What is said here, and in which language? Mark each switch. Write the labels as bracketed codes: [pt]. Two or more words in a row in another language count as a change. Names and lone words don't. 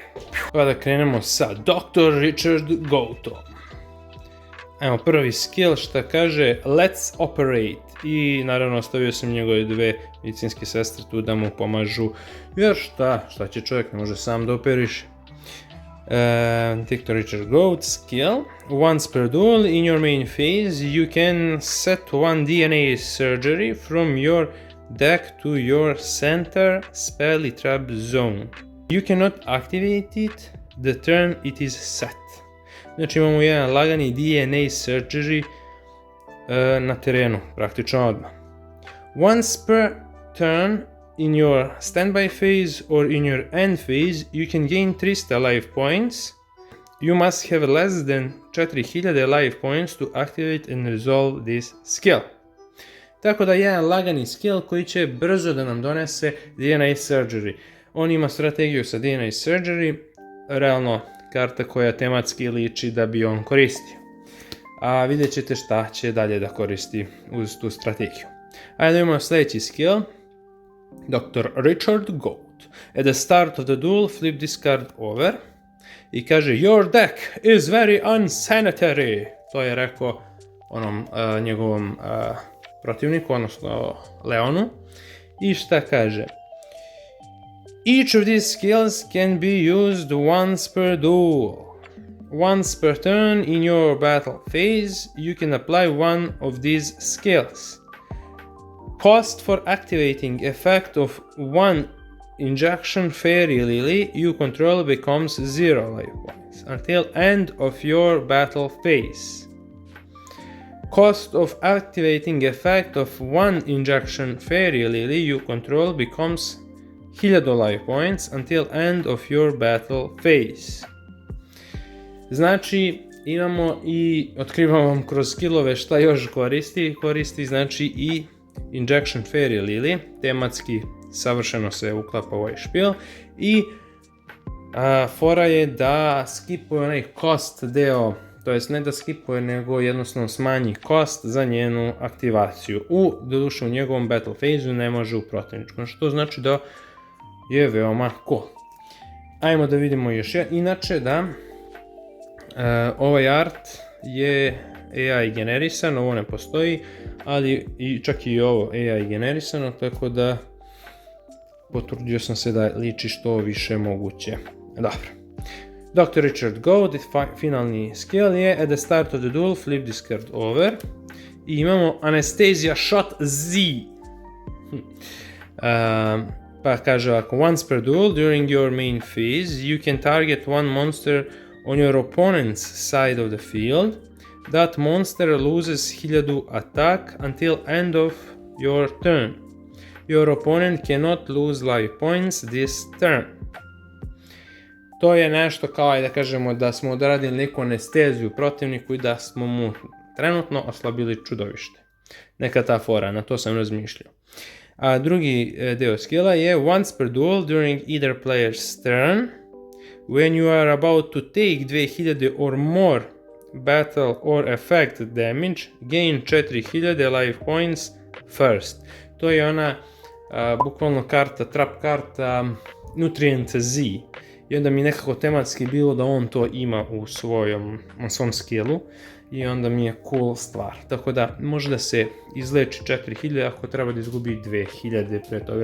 [sr] Pa da krenemo sa Dr. Richard Goatom. Evo prvi skill šta kaže Let's Operate i naravno ostavio sam njegove 2 medicinske sestre tu da mu pomažu jer šta će čovjek, ne može sam da operiše. Dr. Richard Goat skill. [en] Once per duel in your main phase you can set one DNA surgery from your deck to your center spell trap zone. You cannot activate it the turn it is set. [sr] Znači imamo jedan lagani DNA surgery na terenu, praktično odmah. [en] Once per turn in your standby phase or in your end phase you can gain 300 life points. You must have less than 4000 life points to activate and resolve this skill. [sr] Tako da jedan lagani skill koji će brzo da nam donese DNA surgery. On ima strategiju sa DNA surgery, realno karta koja tematski liči da bi on koristio. A vidjet ćete šta će dalje da koristi uz tu strategiju. Ajde imamo sljedeći skill. Dr. Richard Goat. At the start of the duel, flip this card over. I kaže, your deck is very unsanitary. To je rekao onom njegovom protivniku, odnosno Leonu. I šta kaže? [en] Each of these skills can be used once per duel. Once per turn in your battle phase, you can apply one of these skills. Cost for activating effect of one injection Fairy Lily you control becomes 0 life points until end of your battle phase. Cost of activating effect of one injection Fairy Lily you control becomes 1000 life points until end of your battle phase. [sr] Znači, imamo i otkrivamo vam kroz skillove šta još koristi znači i Injection Fairy Lily, tematski savršeno se uklapa u ovaj špil i fora je da skipuje onaj cost deo, to jest ne da skipuje nego jednostavno smanji cost za njenu aktivaciju. Doduše u njegovom [en] battle phase-u [sr] ne može u protivničkom, što znači da je veoma cool. Ajmo da vidimo još inače da ovaj art je AI generisan, ovo ne postoji, ali čak i ovo AI generisano, tako da potrudio sam se da liči što više moguće. Dobro. Dr. Richard Goat, finalni skill je [en] at the start of the duel, flip this card over. [sr] I imamo Anesthesia Shot Z. Pa kaže ovako, [en] once per duel during your main phase, you can target one monster on your opponent's side of the field. That monster loses 1000 attack until end of your turn. Your opponent cannot lose life points this turn. [sr] To je nešto kao da kažemo da smo odradili neku anesteziju protivniku i da smo mu trenutno oslabili čudovište. Neka ta fora, na to sam razmišljao. A drugi deo skilla je [en] once per duel during either player's turn, when you are about to take 2000 or more battle or effect damage, gain 4000 life points first. [sr] To je ona bukvalno karta, trap karta Nutrient Z. I onda mi nekako tematski bilo da on to ima u svom skillu i onda mi je cool stvar. Tako da može da se izleči 4000 ako treba da izgubi 2000 pre toga.